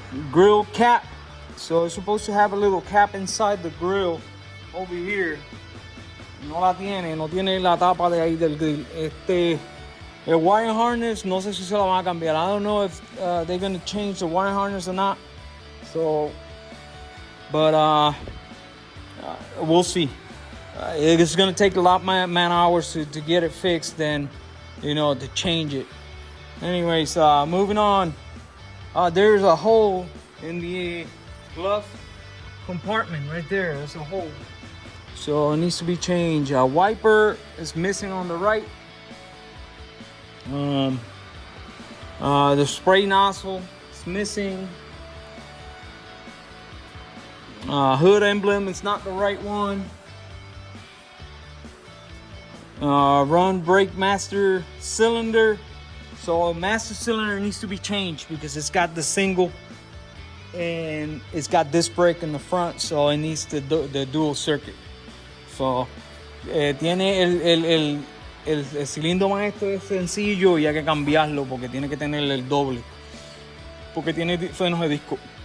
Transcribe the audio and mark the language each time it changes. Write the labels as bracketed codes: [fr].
[en] Grill cap. So it's supposed to have a little cap inside the grill over here. [es] No tiene la tapa de ahí del grill. El wire harness, no sé si se la van a cambiar. [en] I don't know if they're gonna change the wire harness or not. So, but we'll see. It's gonna take a lot of man hours to get it fixed than, to change it. Anyways, moving on. There's a hole in the glove compartment right there. There's a hole. So it needs to be changed. A wiper is missing on the right. The spray nozzle is missing. Hood emblem is not the right one. Run brake master cylinder. So master cylinder needs to be changed because it's got the single and it's got disc brake in the front, so it needs the dual circuit. [es] So tiene el cilindro maestro es sencillo y hay que cambiarlo porque tiene que tener el doble porque tiene frenos de disco.